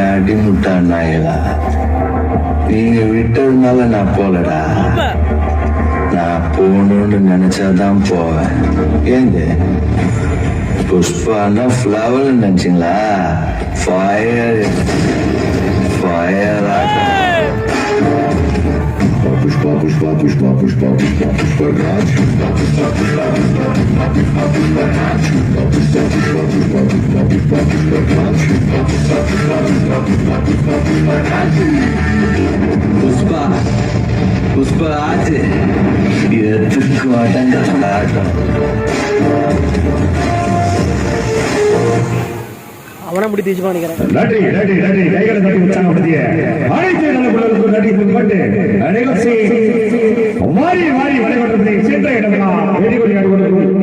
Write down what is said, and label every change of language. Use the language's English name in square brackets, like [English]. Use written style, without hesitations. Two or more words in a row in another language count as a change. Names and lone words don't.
[Tamil] அடிமுட்டா நாயலா, நீங்க விட்டதுனால நான் போலடா. நான் போகணும்னு நினைச்சாதான் போவேன். ஏங்க புஷ்பானா ஃப்ளவர் நினைச்சீங்களா? [English] fire fire [Tamil] ஆட்டம். Pushpa, pushpa, pushpa, pushpa, pushpa, pushpa, Raj. Pushpa, pushpa, pushpa, pushpa, pushpa, pushpa, pushpa, Raj. Pushpa, pushpa, pushpa, pushpa, pushpa, pushpa, pushpa, Raj. Pushpa, pushpa, pushpa, pushpa, pushpa, pushpa, pushpa, Raj. Pushpa, pushpa, Raj. எதுக்கும் அடங்காத ஆட்டம். அவனை அப்படி தீச்சு பண்ணிக்கிறேன். நன்றி நன்றி நன்றி. கைகளை தட்டி உற்சாகப்படுத்திய அனைத்து நல்ல பிள்ளைகளுக்கும் நன்றி கூறிக்கொண்டு நிகழ்ச்சி மாறி மாறி வழிபடுவதை சென்ற இடமெல்லாம் வெறிகொடி